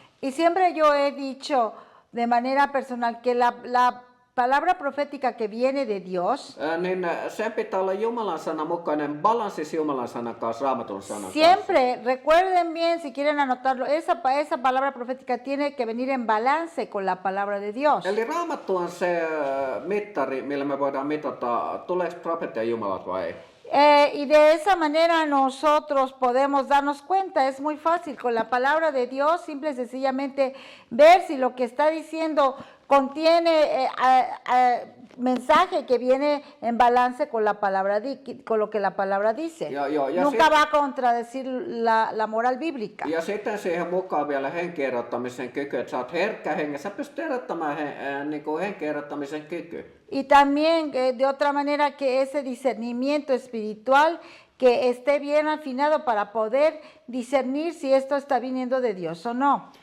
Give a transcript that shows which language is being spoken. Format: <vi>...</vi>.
<es>Y siempre yo he dicho de manera personal que la palabra profética que viene de Dios,</es> <fi>Niin sen pitää olla Jumalan sana mukainen balanssis Jumalan sanan kanssa, Raamatun sanan kanssa.</fi> <es>siempre, recuerden bien si quieren anotarlo, esa palabra profética tiene que venir en balance con la palabra de Dios.</es> <fi>Eli Raamattu on se mittari, millä me voidaan mitata, tuleeko profetia Jumalalta vai ei.</fi> <es>Y de esa manera nosotros podemos darnos cuenta, es muy fácil, con la palabra de Dios, simple y sencillamente ver si lo que está diciendo contiene mensaje que viene en balance con la palabra, con lo que la palabra dice. Nunca va a contradecir la moral bíblica.</es> <fi>Ja sitten siihen mukaan vielä henkierottamisen kyky, että sä oot herkkä hengessä, sä pystyt erottamaan henkierottamisen kyky.</fi> <es>Y también de otra manera que ese discernimiento espiritual que esté bien afinado para poder discernir si esto está viniendo de Dios o no.</es>